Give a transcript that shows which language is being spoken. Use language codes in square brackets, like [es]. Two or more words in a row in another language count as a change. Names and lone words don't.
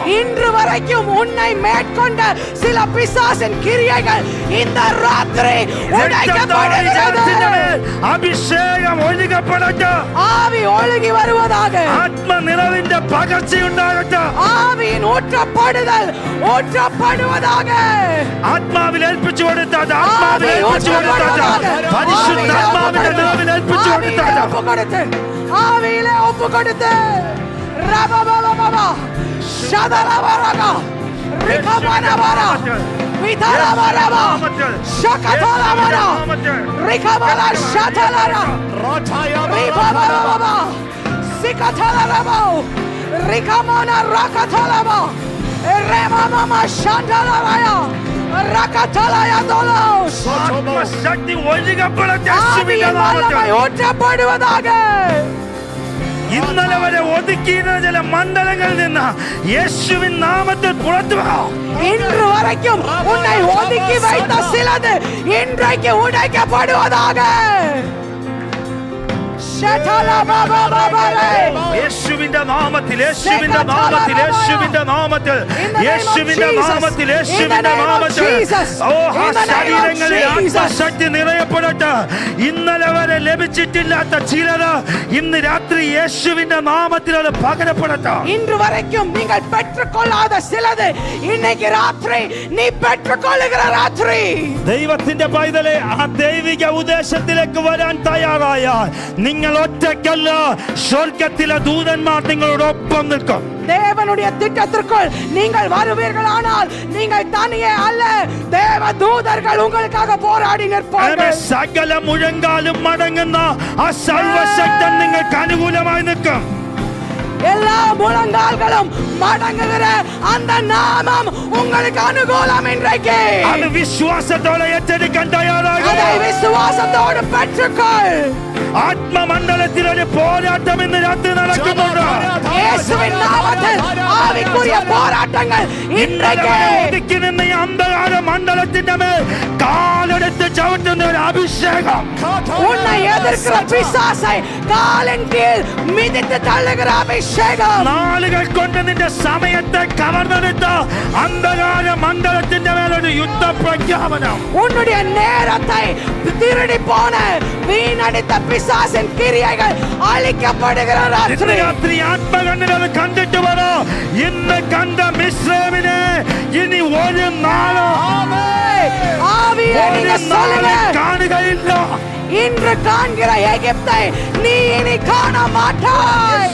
[ta] இன்று வரைக்கும் உன்னை மேற்கொண்ட சில பிசாசின் கிரியைகள் இந்த ராத்திரி உடைக்கப்படுகிறது. [ml] അഭിഷേകം ഒഴുകപ്പെടട്ടെ. [ta] ஆவி ஒழுகி வருவதாக. [ml] ആത്മനിറവിന്റെ പകർച്ചയുണ്ടാകട്ടെ. [ta] ஆவியின் ஊற்றப்படுதல் ஊற்றப்படுவதாக. [ml] ആത്മാവിൽ ഏൽപ്പിച്ചു കൊടുത്താൽ ആത്മാവിൽ ഏൽപ്പിച്ചു കൊടുത്താൽ പരിശുദ്ധാത്മാവിന്റെ നിറവിൽ ഏൽപ്പിച്ചു കൊടുത്താൽ [ta] ஆவியிலே ஒப்பு கொடுத்து ரபபபபப ஷதலவரக ரிகமனவர விதலவரவ ஷகதலவர ரிகமல ஷதலர ரிபபபப சிகதலரவ ரிகமன ரகதலவ ரெமமம ஷதலரய ரகதலய தோலோஸ். [ml] ആത്മശക്തി ഒഴുകപ്പെടട്ടെ. [ta] ஆவியின் வல்லமை ஊற்றப்படுவதாக. [ml] ഇന്നലെ വരെ ഒതുക്കിയിരുന്ന ചില മണ്ഡലങ്ങളിൽ നിന്ന് യേശുവിൻ നാമത്തിൽ പുറത്തു വാ. [ta] இன்று வரைக்கும் உன்னை ஒதுக்கி வைத்த சிலது இன்றைக்கு உடைக்கப்படுவதாக. [ml] യേശുവിന്റെ നാമത്തിൽ യേശുവിന്റെ നാമത്തിൽ യേശുവിന്റെ നാമത്തിൽ യേശുവിന്റെ നാമത്തിൽ യേശുവിന്റെ നാമത്തിൽ ഓ ആ ശരീരങ്ങളിൽ ആത്മശക്തി നിറയപ്പെടട്ടെ. ഇന്നലെ വരെ ലഭിച്ചിട്ടില്ലാത്ത ചിലത് ഇന്ന് രാത്രി യേശുവിന്റെ നാമത്തിൽ അത് പകരപ്പെടട്ടെ. [ta] இன்று வரைக்கும் நீங்கள் பெற்றுக்கொள்ளாத சிலது இன்னைக்கு ராத்திரி நீ பெற்றுக்கொள்ளுகிற ராத்திரி. [ml] ദൈവത്തിന്റെ പൈതലെ ആ ദൈവിക ഉദ്ദേശത്തിലേക്ക് വരാൻ തയ്യാറായാൽ നിങ്ങൾ ഒറ്റയ്ക്കല്ല, സ്വർഗത്തിലെ ദൂതന്മാർ നിങ്ങളോടൊപ്പം നിൽക്കും. [ta] தேவனுடைய திட்டத்திற்குள் நீங்கள் வருவீர்களானால் நீங்கள் தனியே அல்ல, தேவ தூதர்கள் உங்களுக்காக போராடி நிற்பார்கள். [ml] സകല മുഴങ്കാലും മടങ്ങുന്ന ആ സർവശക്തൻ നിങ്ങൾക്ക് അനുകൂലമായി നിൽക്കും. [ta] எல்லா முழங்கால்களும் மடங்குகிற அந்த நாமம் உங்களுக்கு அனுகூலம். இன்றைக்கு [ml] അത് വിശ്വാസത്തോടെ ഏറ്റെടുക്കാൻ തയ്യാറാകുക. [ta] அதை விசுவாசத்தோடு பெற்றுக்கொள். [ml] ആത്മമണ്ഡലത്തിൽ ഒരു പോരാട്ടം ഇന്ന് രാത്രി നടക്കുന്നുണ്ട്. [ta] இயேசுவின் நாமத்தில் ஆவிக்குரிய போராட்டங்கள் இன்றைக்கு [ml] ഒതുക്കി നിന്ന ഈ അന്ധകാര മണ്ഡലത്തിന്റെ മേൽ കാലെടുത്ത് ചവിട്ടുന്ന ഒരു അഭിഷേകം, [ta] உன்னை எதிர்க்கிற பிசாசை காலின் கீழ் மிதித்து தள்ளுகிற அபிஷேகம், [ml] നാളുകൾ കൊണ്ട് നിന്റെ സമയത്തെ കവർന്നെടുത്ത അന്ധകാര മണ്ഡലത്തിന്റെ മേലൊരു യുദ്ധ പ്രഖ്യാപനം, [ta] உன்னுடைய நேரத்தை திருடி போன வீணடித்த பிசாசின் கிரியைகள் அழிக்கப்படுகிற ராத்திரி. [ml] രാത്രി ആത്മകണ്ണിൽ അത് കണ്ടിട്ട് പറ, ഇന്ന് കണ്ട മിസ്രൈമിനെ ഇനി ഒരു നാളോ [ta] ஆவியே நீங்க சொல்லுங்க, [ml] കാണുകയില്ല. [ta] இன்று காண்கிற எகிப்தை நீ இனி காண மாட்டாய்.